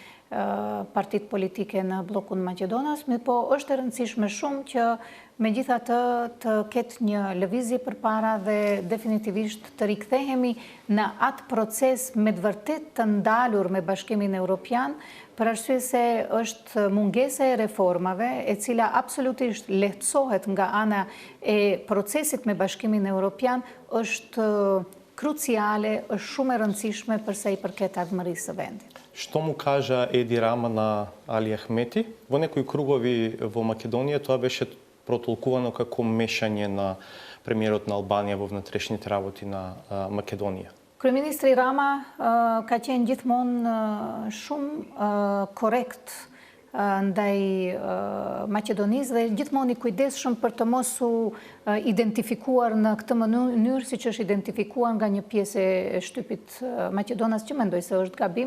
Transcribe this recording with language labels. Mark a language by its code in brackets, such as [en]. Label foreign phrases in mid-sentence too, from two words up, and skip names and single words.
[sq] partit politike në blokun Maqedonas, po është e rëndësishme shumë që megjithatë të ketë një lëvizje përpara dhe definitivisht të rikthehemi në atë proces me të vërtet të ndalur me Bashkimin Evropian, për arsye se është mungesa e reformave e cila absolutisht lehtësohet nga ana e procesit me Bashkimin Evropian, është kruciale, është shumë e rëndësishme përsa i përket ardhmërisë së vendit. [mk] Што му кажа Еди Рама на Али Ахмети? Во некои кругови во Македонија тоа беше протолкувано како мешање на премиерот на Албанија во внатрешните работи на Македонија. [sq] Kryeministri Rama ka qenë gjithmonë shumë korrekt ndaj Maqedonisë dhe gjithmonë i kujdesshëm për të mos u identifikuar në këtë mënyrë siç është identifikuar nga një pjesë e shtypit Maqedonas, që mendoj se është gabim.